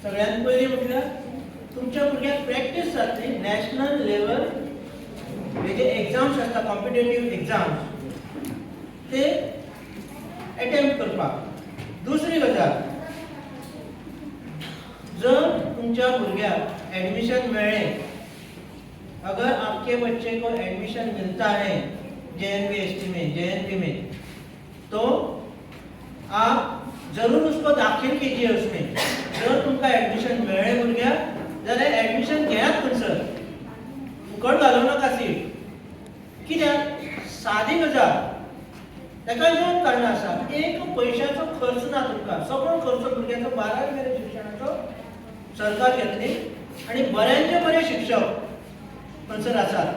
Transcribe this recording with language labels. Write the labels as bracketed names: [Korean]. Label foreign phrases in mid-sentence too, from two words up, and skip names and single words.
[Konkani] सगळ्यांत पयलीं म्हटल्यार तुमच्या भुरग्यांक प्रॅक्टीस जातली [English] national level [Konkani] हे जे एग्जाम्स आसता [English] competitive exams [Konkani] ते अटेम्प्ट करपाक. दुसरी गजाल, जर तुमच्या भुरग्याक एडमिशन मेळ्ळें, [Hindi] अगर आपके बच्चे को एडमिशन मिलता है JNVST में JNP में, तो आप जरूर उसको दाखिल कीजिए उसमें. [Konkani] जर तुमका एडमिशन मेळ्ळें भुरग्याक जाल्यार एडमिशन घेयात थंयसर, फुकट घालूं नाका सीट. कित्याक सादी गजाल, ताका 2 कारणां आसा. एक, पयशांचो खर्च ना तुमकां, सगळो खर्च भुरग्याचो 12वी मेरेन शिक्षणाचो सरकार घेतली आनी बऱ्यांचे बरे शिक्षक थंयसर आसात.